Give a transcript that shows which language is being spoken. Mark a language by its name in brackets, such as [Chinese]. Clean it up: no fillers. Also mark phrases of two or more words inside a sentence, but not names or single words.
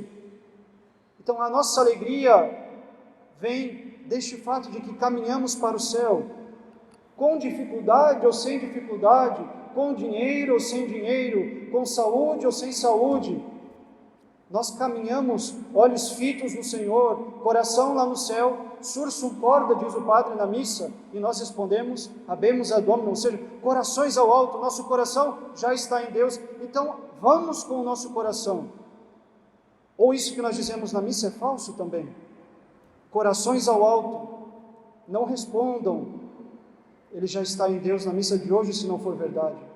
[Portuguese] Então a nossa alegria vem deste fato de que caminhamos para o céu, com dificuldade ou sem dificuldade, com dinheiro ou sem dinheiro, com saúde ou sem saúde. Nós caminhamos, olhos fitos no Senhor, coração lá no céu, [Latin] sursum corda, [Portuguese] diz o padre na missa, e nós respondemos, [Latin] habemus ad Dominum, [Portuguese] ou seja, corações ao alto, nosso coração já está em Deus, então vamos com o nosso coração. Ou isso que nós dizemos na missa é falso também? Corações ao alto, não respondam, ele já está em Deus na missa de hoje, se não for verdade.